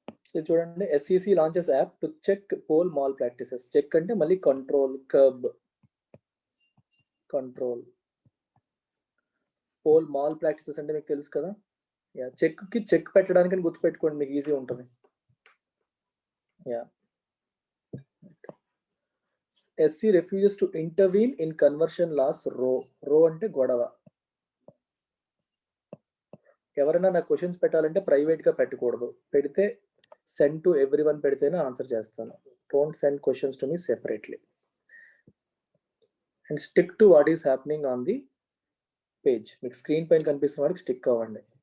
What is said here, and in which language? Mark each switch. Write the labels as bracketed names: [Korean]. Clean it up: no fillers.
[English] So చూడండి, SEC launches app to check poll malpractices. [Telugu] Check అంటే మళ్ళీ control, curb, control. Pole mall practices అంటే మీకు తెలుసు కదా. యా, చెక్ కి చెక్ పెట్టడానికి గుర్తుపెట్టుకోండి, మీకు ఈజీ ఉంటుంది. [English] Yeah, SC refuses to intervene in conversion laws. [Telugu] రో అంటే గొడవ. ఎవరైనా నాకు క్వశ్చన్స్ పెట్టాలంటే ప్రైవేట్ గా పెట్టకూడదు. పెడితే [English] send to everyone [Telugu] పెడితేనే ఆన్సర్ చేస్తాను. [English] Don't send questions to me separately. And stick to what is happening on the page. [Telugu] మీకు స్క్రీన్ పైన కనిపిస్తున్న వాడికి స్టిక్ అవ్వండి.